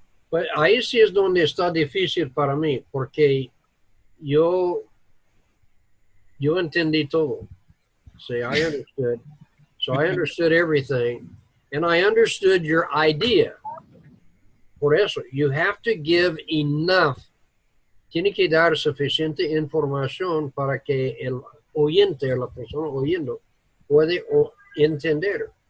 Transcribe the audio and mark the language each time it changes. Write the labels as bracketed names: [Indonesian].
[Spanish] Pues ahí sí es donde está difícil para mí, porque yo entendí todo. [English] See, I understood. So I understood everything, and I understood your idea. [Spanish] Por eso, [English] you have to give enough. [Spanish] Tiene que dar suficiente información para que el oyente, la persona oyendo, puede entender.